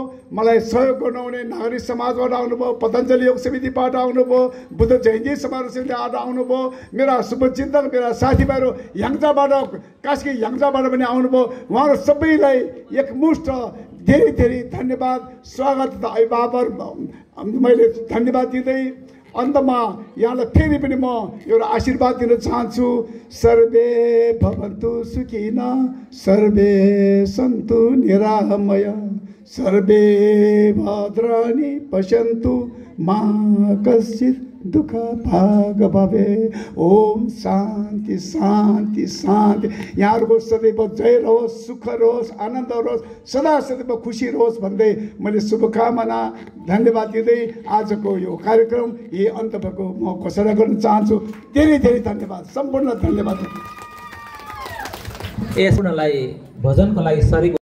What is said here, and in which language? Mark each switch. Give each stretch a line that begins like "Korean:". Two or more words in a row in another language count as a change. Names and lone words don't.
Nepali: मलाई सहयोग गर्नुहुने नागरिक समाजबाट आउनुभयो, पतञ्जलि योग समितिबाट आउनुभयो, बुद्ध जयन्ती समारोह समितिबाट आउनुभयो, मेरा शुभचिन्तक मेरा साथीभाइहरू याङजाबाट, कास्की याङजाबाट पनि आउनुभयो। उहाँहरू सबैलाई एकमुष्ट धेरै धेरै धन्यवाद, स्वागत तथा अभिवादन मैले धन्यवाद दिँदै अन्तमा यहाँलाई फेरि पनि म एउटा आशीर्वाद दिन चाहन्छु।
Sanskrit: सर्वे भवन्तु सुखिनः, सर्वे सन्तु निरामय, सर्वे भद्राणि पश्यन्तु मा कश्चित् दुःख भाग भवे। ओम शान्ति शान्ति शान्ति।
Nepali: यहाँहरूको सदैव जय रहोस्, सुख रहोस्, आनन्द रहोस्, सदा सदैव खुसी रहोस् भन्दै मैले शुभकामना धन्यवाद दिँदै आजको यो कार्यक्रम यही अन्त भएको म घोषणा गर्न चाहन्छु। धेरै धेरै धन्यवाद, सम्पूर्ण धन्यवाद। यसलाई भजनको लागि सरी